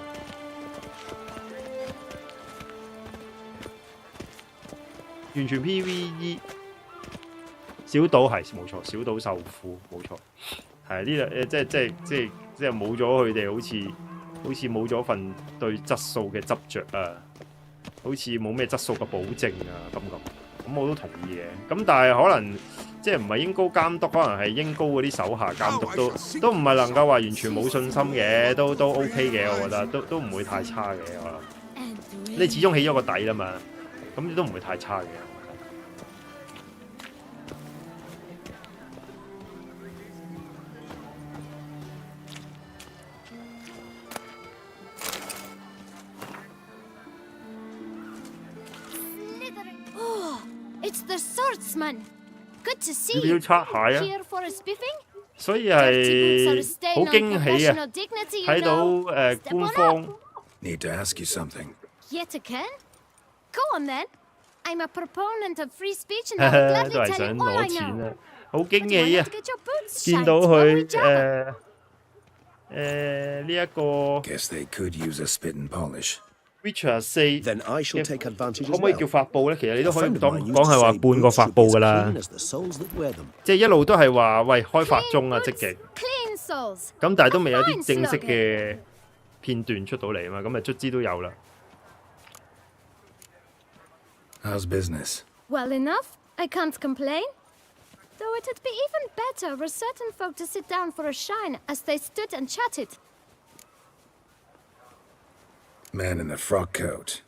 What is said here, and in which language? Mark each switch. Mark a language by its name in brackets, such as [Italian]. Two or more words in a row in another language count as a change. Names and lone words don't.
[Cantonese] 完全 PVE 小島係冇錯，小島受苦冇錯，係呢度即係冇咗佢哋，好似冇咗份對質素嘅執着啊，好似冇咩質素嘅保證啊咁我都同意嘅。咁但係可能。即係唔係英高監督，可能係英高嗰啲手下監督都唔係能夠話完全冇信心嘅，都 OK 嘅，我覺得都唔會太差嘅。我諗你始終起咗個底啦嘛，咁都唔會太差嘅。 [English] Oh, it's the swordsman. Good to see [Cantonese] 要 [English] you. [Cantonese] 擦鞋 [English] Here for a spiffing? [Cantonese] 所以係好驚喜啊！睇到官方。 [English] Need to ask you something. Yet again? Go on then. I'm a proponent of free speech and I will [Cantonese] 都 [English] gladly [Cantonese] 係 [English] tell [Cantonese] 想 [English] you all I [Cantonese] 攞錢 [English] know. [Cantonese] 啊！好驚 [English] But [Cantonese] 喜 [English] why [Cantonese] 啊 [English] not！ get your boots [Cantonese] 見到 [English] shined [Cantonese] 佢 [English] over [Cantonese] 呢一個 [English] Guess they could use a spit and polish. Witcher 4 Then I shall take advantage [Cantonese] 可 [English] as [Cantonese] 唔可以 [English] well. [Cantonese] 叫發佈咧？其實你都 [English] A [Cantonese] 可以 [English] friend of [Cantonese] 當 [English] mine [Cantonese] 講 [English] used to [Cantonese] 係話 [English] say [Cantonese] 半個 [English] boots [Cantonese] 發 [English] should be [Cantonese] 佈 [English] as [Cantonese] 㗎啦 [English] clean as the soles that wear them. [Cantonese] 即係一路都係話喂開發中啊， [English] Clean [Cantonese] 積極。 [English] boots, clean soles. [Cantonese] 咁但係都未有啲正式嘅片段出到嚟啊嘛，咁卒之都有啦。 [English] How's business? Well enough. I can't complain. Though it'd be even better were certain folk to sit down for a shine as they stood and chatted. Man in the frock coat.